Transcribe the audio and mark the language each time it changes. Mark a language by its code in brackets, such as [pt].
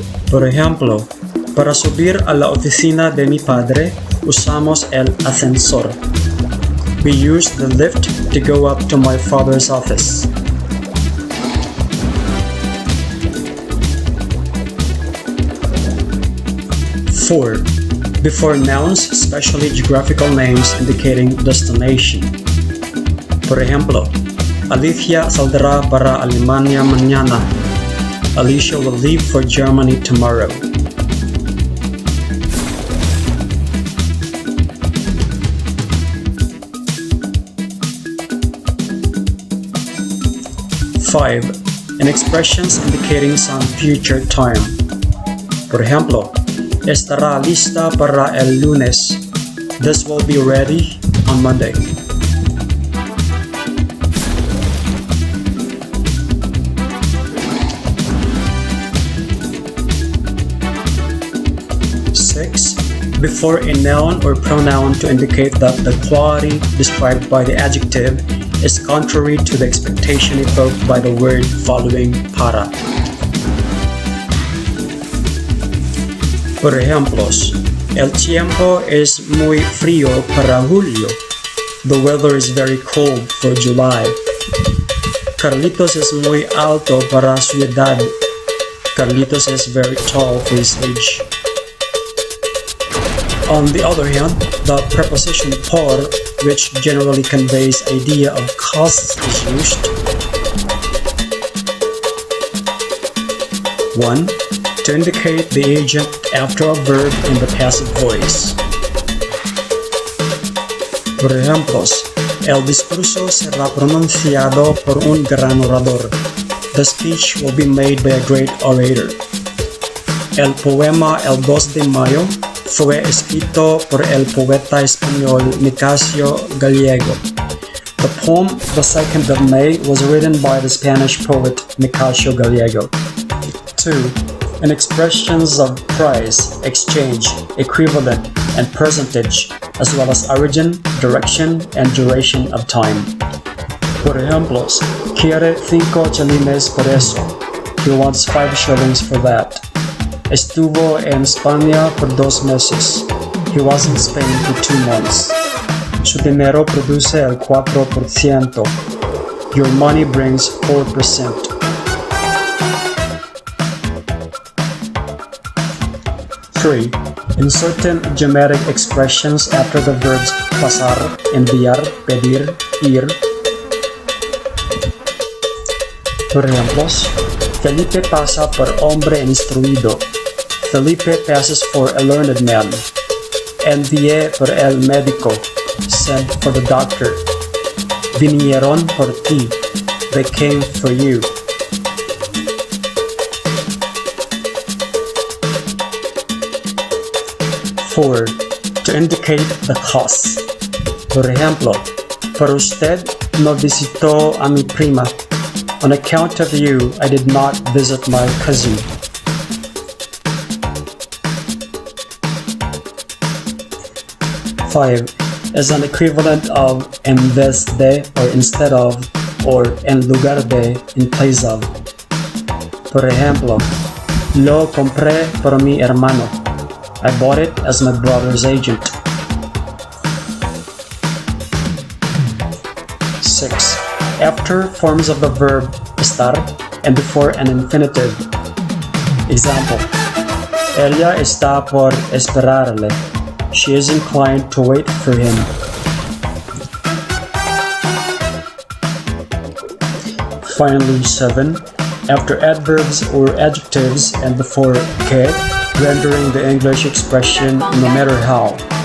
[es] Por ejemplo, para subir a la oficina de mi padre, usamos el ascensor. [en] We use the lift to go up to my father's office. Four. Before nouns, especially geographical names indicating destination. [es] Por ejemplo, Alicia saldrá para Alemania mañana. [en] Alicia will leave for Germany tomorrow. Five. In expressions indicating some future time. [es] Por ejemplo, estará lista para el lunes. [en] This will be ready on Monday. Six. Before a noun or pronoun to indicate that the quality described by the adjective is contrary to the expectation evoked by the word following para. [es] Por ejemplos, el tiempo es muy frío para julio. [en] The weather is very cold for July. [es] Carlitos es muy alto para su edad. [en] Carlitos is very tall for his age. On the other hand, the preposition por, which generally conveys idea of costs, is used. 1. To indicate the agent after a verb in the passive voice. [es] Por ejemplos, el discurso será pronunciado por un gran orador. [en] The speech will be made by a great orator. [es] El poema El 2 de Mayo fue escrito por el poeta español Nicasio Gallego. [en] The poem The 2nd of May was written by the Spanish poet Nicasio Gallego. 2. In expressions of price, exchange, equivalent, and percentage, as well as origin, direction, and duration of time. [es] Por ejemplos, quiere 5 chelines por eso. [en] He wants 5 shillings for that. [es] Estuvo en España por 2 meses. [en] He was in Spain for 2 months. [es] Su dinero produce el 4%. [en] Your money brings 4%. 3. In certain idiomatic expressions after the verbs pasar, enviar, pedir, ir. [es] Por ejemplos, Felipe pasa por hombre instruido. [en] Felipe passes for a learned man. [es] Envié por el médico. [en] Sent for the doctor. [es] Vinieron por ti. [en] They came for you. 4. To indicate the costs. [es] Por ejemplo, por usted no visitó a mi prima. [en] On account of you, I did not visit my cousin. 5. Is an equivalent of [es] en vez de [en] or instead of or [es] en lugar de [en] in place of. [es] Por ejemplo, lo compré por mi hermano. [en] I bought it as my brother's agent. 6. after forms of the verb estar and before an infinitive. [es] Example: Ella está por esperarle. [en] She is inclined to wait for him. Finally, 7. After adverbs or adjectives and before que, rendering the English expression no matter how.